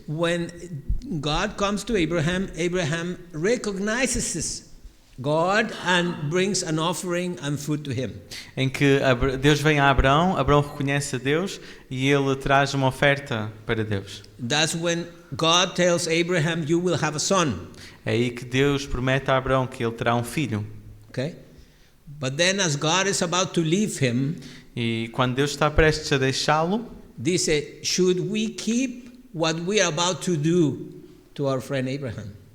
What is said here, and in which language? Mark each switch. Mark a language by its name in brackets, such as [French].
[English] When God comes to Abraham, Abraham recognizes God and brings an offering and food to him. [Portuguese] Em que Deus vem a Abraão, Abraão reconhece a Deus e ele traz uma oferta para Deus. [English] That's when God tells Abraham, you will have a son. [Portuguese] É aí que Deus promete a Abraão que ele terá um filho. [English] Okay? But then as God is about to leave him, [Portuguese] E quando Deus está prestes a deixá-lo, [English] they say, should we keep what we are about to do to our friend Abraham?